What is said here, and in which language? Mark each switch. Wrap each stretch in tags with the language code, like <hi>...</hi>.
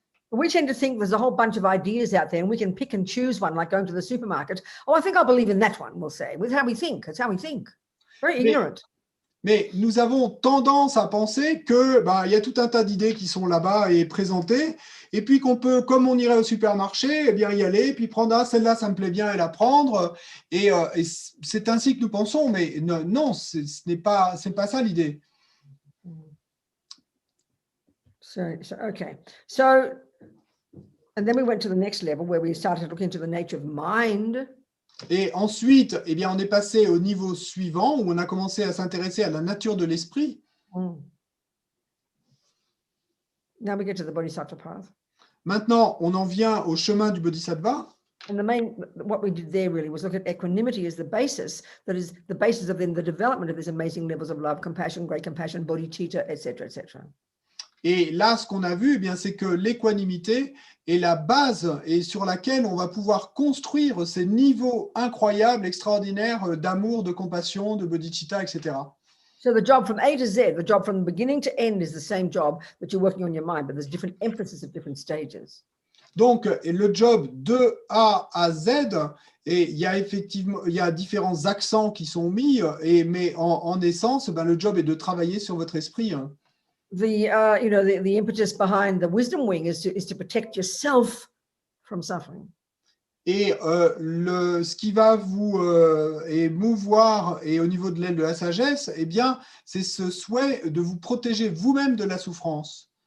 <en>We tend to think there's a whole bunch of ideas out there and we can pick and choose one, like going to the supermarket. Oh, I think I'll believe in that one, we'll say. With how we think. That's how we think. Very ignorant.</en> <fr>Mais nous avons tendance à penser que y a tout un tas d'idées qui sont là-bas et présentées, et puis qu'on peut, comme on irait au supermarché, eh bien y aller, et puis prendre celle-là, ça me plaît bien, et la prendre. Et c'est ainsi que nous pensons, mais non, ce n'est pas ça l'idée.</fr> <en>Okay. So, and then we went to the next level where we started to look into the nature of mind.</en> <fr>Et ensuite, eh bien, on est passé au niveau suivant où on a commencé à s'intéresser à la nature de l'esprit.</fr> <en>Now we get to the bodhisattva path.</en> <fr>Maintenant, on en vient au chemin du bodhisattva.</fr> <en>And what we did there really was look at equanimity as the basis, that is the basis of then the development of these amazing levels of love, compassion, great compassion, bodhicitta, etc., etc.</en> <fr>Et là, ce qu'on a vu, eh bien, c'est que l'équanimité est la base et sur laquelle on va pouvoir construire ces niveaux incroyables, extraordinaires d'amour, de compassion, de bodhicitta, etc.</fr> <en>So the job from A to Z, the job from the beginning to end is the same job that you're working on your mind, but there's different emphasis at different stages.</en> <fr>Donc, le job de A à Z, et il y a effectivement différents accents qui sont mis, mais en essence, le job est de travailler sur votre esprit.</fr> <en>The impetus behind the wisdom wing is to protect yourself from suffering.</en> <fr>Et ce qui va vous émouvoir et au niveau de l'aile de la sagesse, eh bien, c'est ce souhait de vous protéger vous-même de la souffrance.</fr>